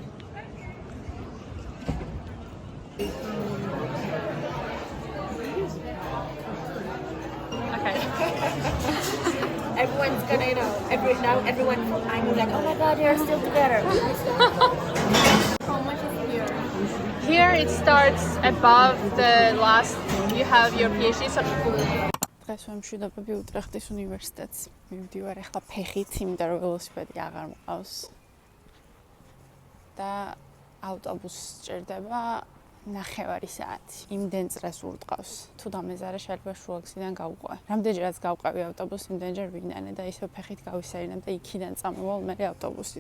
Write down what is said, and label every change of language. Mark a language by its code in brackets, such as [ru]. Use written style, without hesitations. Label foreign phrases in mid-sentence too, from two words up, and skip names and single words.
[en] Okay. Everyone's gonna, everyone, I'm like, oh my god, they're still together. How much is here? Here it starts above the last. You have your PhD certificate. [ka] დღეს ვემშვიდობები უტრეხტის უნივერსიტეტს. მივდივარ ახლა ფეხით, იმიტომ რომ ველოსიპედი აღარ მყავს. და ავტობუსს სჭირდება 9 საათი. იმდენ წრეს ურტყავს. თუ დამეზარა შეიძლება შუაგზიდან გავყვე. რამდენჯერაც გავყევი ავტობუსს, იმდენჯერ ვინანე და ისევ ფეხით გავისერინებ და იქიდან წამოვალ მე ავტობუსით.